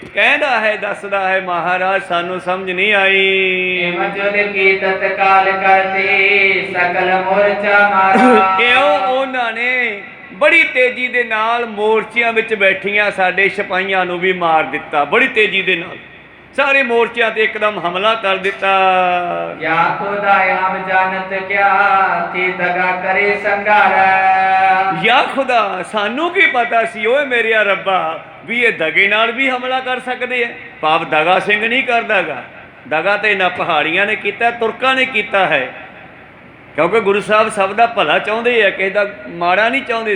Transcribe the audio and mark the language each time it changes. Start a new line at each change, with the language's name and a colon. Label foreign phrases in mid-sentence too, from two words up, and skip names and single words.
Punjabi: ਕਹਿੰਦਾ ਹੈ ਦੱਸਦਾ ਹੈ ਮਹਾਰਾਜ ਸਾਨੂੰ ਸਮਝ ਨਹੀਂ ਆਈ। ਮਜੁਲ ਕੀ ਤਤਕਾਲ ਕਰਤੀ ਸਕਲ ਮੋਰਚਾ ਮਾਰਾ। ਕਿਉਂ ਉਹਨਾਂ ਨੇ ਬੜੀ ਤੇਜ਼ੀ ਦੇ ਨਾਲ ਮੋਰਚਿਆਂ ਵਿੱਚ ਬੈਠੀਆਂ ਸਾਡੇ ਸਿਪਾਹੀਆਂ ਨੂੰ ਵੀ ਮਾਰ ਦਿੱਤਾ। ਬੜੀ ਤੇਜ਼ੀ ਦੇ ਨਾਲ ਸਾਰੇ ਮੋਰਚਿਆਂ ਤੇ ਇੱਕਦਮ ਹਮਲਾ ਕਰ ਦਿੱਤਾ।
Hindi: या खुदा हम जानत क्या कि दगा करे संगार।
Punjabi: ਯਾ ਖੁਦਾ ਸਾਨੂੰ ਕੀ ਪਤਾ ਸੀ ਓਏ ਮੇਰਿਆ ਰੱਬਾ ਵੀ ਇਹ ਦਗੇ ਨਾਲ ਵੀ ਹਮਲਾ ਕਰ ਸਕਦੇ ਆ। ਪਾਪ ਦਗਾ ਸਿੰਘ ਨਹੀਂ ਕਰਦਾਗਾ, ਦਗਾ ਤੇ ਇਹਨਾਂ ਪਹਾੜੀਆਂ ਨੇ ਕੀਤਾ, ਤੁਰਕਾਂ ਨੇ ਕੀਤਾ ਹੈ। ਕਿਉਂਕਿ ਗੁਰੂ ਸਾਹਿਬ ਸਭ ਦਾ ਭਲਾ ਚਾਹੁੰਦੇ ਆ, ਕਿਸੇ ਦਾ ਮਾੜਾ ਨਹੀਂ ਚਾਹੁੰਦੇ।